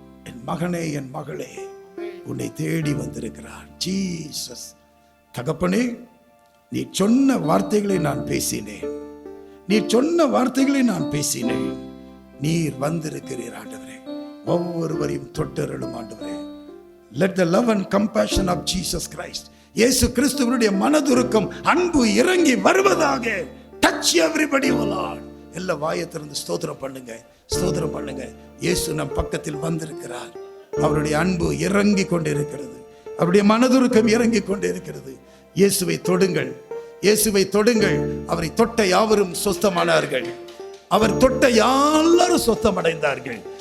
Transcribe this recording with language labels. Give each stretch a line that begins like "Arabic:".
Tamil: என் மகனே, என் மகளே, உன்னை தேடி வந்திருக்கிறார். ஜீசஸ். தகப்பனே, நீ சொன்ன வார்த்தைகளை நான் பேசினேன், நீ சொன்ன வார்த்தைகளை நான் பேசினேன். நீர் வந்திருக்கிறீர் ஆண்டவரே. ஒவ்வொருவரையும் தொட்டருளும் ஆண்டவரே.
English: Let the love and compassion of Jesus Christ,
Tamil: இயேசு கிறிஸ்துவினுடைய மனதுருக்கம், அன்பு இறங்கி வருவதாக.
English: Touch everybody, O Lord.
Tamil: எல்லா வாயை திறந்து ஸ்தோத்திரம் பண்ணுங்க, ஸ்தோத்திரம் பண்ணுங்க. இயேசு நம் பக்கத்தில் வந்திருக்கிறார். அவருடைய அன்பு இறங்கி கொண்டிருக்கிறது, அவருடைய மனதுருக்கம் இறங்கி கொண்டிருக்கிறது. இயேசுவை தொடுங்கள், இயேசுவை தொடுங்கள். அவரை தொட்ட யாவரும் சொஸ்தமானார்கள், அவர் தொட்ட யாரும் சொஸ்தமடைந்தார்கள்.